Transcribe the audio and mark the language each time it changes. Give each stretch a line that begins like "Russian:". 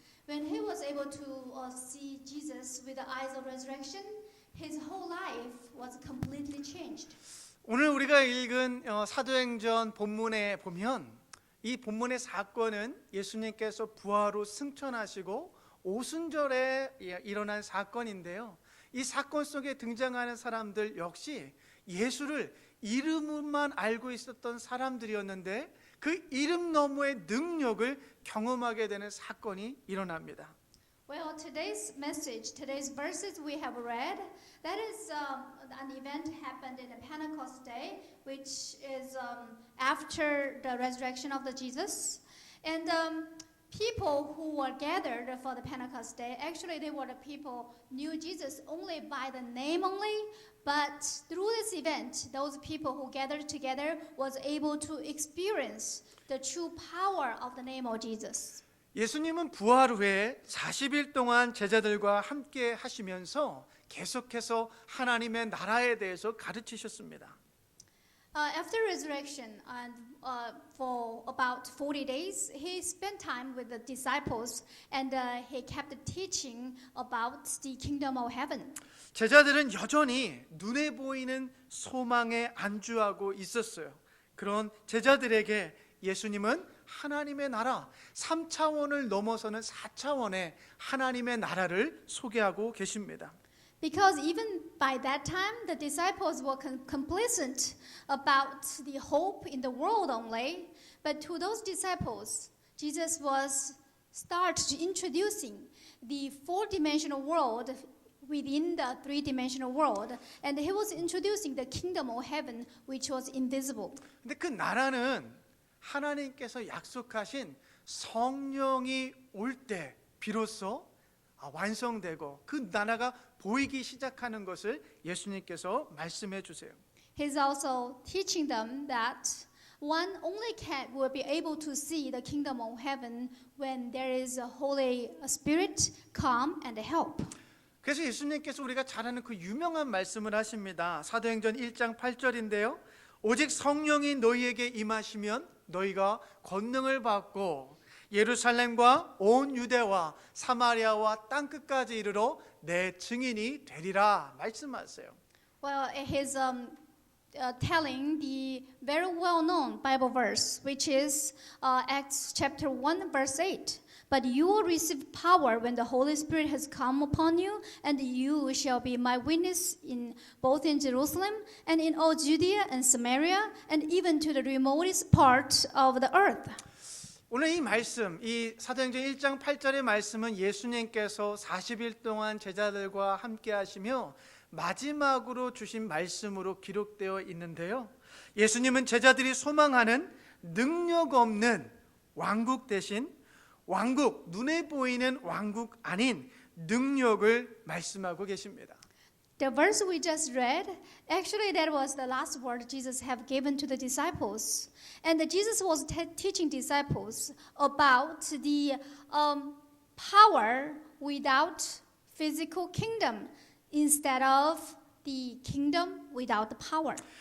English: When he was able to see Jesus with the eyes of resurrection, his whole life was completely changed.
Korean: 오늘 우리가 읽은 사도행전 본문에 보면 이 본문의 사건은 예수님께서 부활로 승천하시고 오순절에 일어난 사건인데요. 이 사건 속에 등장하는 사람들 역시 예수를 이름만 알고 있었던 사람들이었는데 그 이름 너머의 능력을 경험하게 되는 사건이 일어납니다.
English: Well, today's message, today's verses we have read, that is an event happened in the Pentecost day, which is after the resurrection of the Jesus. And people who were gathered for the Pentecost day, actually they were the people knew Jesus only by the name only, but through this event, those people who gathered together was able to experience the true power of the name of Jesus.
Korean: 예수님은 부활 후에 40일 동안 제자들과 함께 하시면서 계속해서 하나님의 나라에 대해서 가르치셨습니다.
English: After resurrection and for about 40 days, he spent time with the disciples and he kept teaching about the kingdom of heaven.
Korean: 제자들은 여전히 눈에 보이는 소망에 안주하고 있었어요. 그런 제자들에게 예수님은 하나님의 나라 3차원을 넘어서는 4차원의 하나님의 나라를 소개하고 계십니다.
English: Because even by that time, the disciples were complacent about the hope in the world only. But to those disciples, Jesus was introducing the four-dimensional world within the three-dimensional world. And he was introducing the kingdom of heaven, which was invisible.
Korean: 근데 그 나라는 하나님께서 약속하신 성령이 올 때 비로소 완성되고 그 나라가 보이기 시작하는 것을 예수님께서 말씀해 주세요.
English: He's also teaching them that one only will be able to see the kingdom of heaven when there is a Holy Spirit come and help.
Korean: 그래서 예수님께서 우리가 잘 아는 그 유명한 말씀을 하십니다. 사도행전 1장 8절인데요. 오직 성령이 너희에게 임하시면 너희가 권능을 받고 예루살렘과 온 유대와 사마리아와 땅끝까지 이르러 내 증인이 되리라 말씀하세요.
English: Well, he's telling the very well-known Bible verse, which is Acts chapter 1, verse 8. But you will receive power when the Holy Spirit has come upon you, and you shall be my witness both in Jerusalem and in all Judea and Samaria, and even to the remotest part of the earth.
Korean: 오늘 이 말씀, 이 사도행전 1장 8절의 말씀은 예수님께서 40일 동안 제자들과 함께 하시며 마지막으로 주신 말씀으로 기록되어 있는데요. 예수님은 제자들이 소망하는 능력 없는 왕국 대신 왕국, 눈에 보이는 왕국 아닌 능력을 말씀하고 계십니다.
English: The verse we just read, actually that was the last word Jesus have given to the disciples. And Jesus was teaching disciples about the power without physical kingdom instead of the kingdom without the power.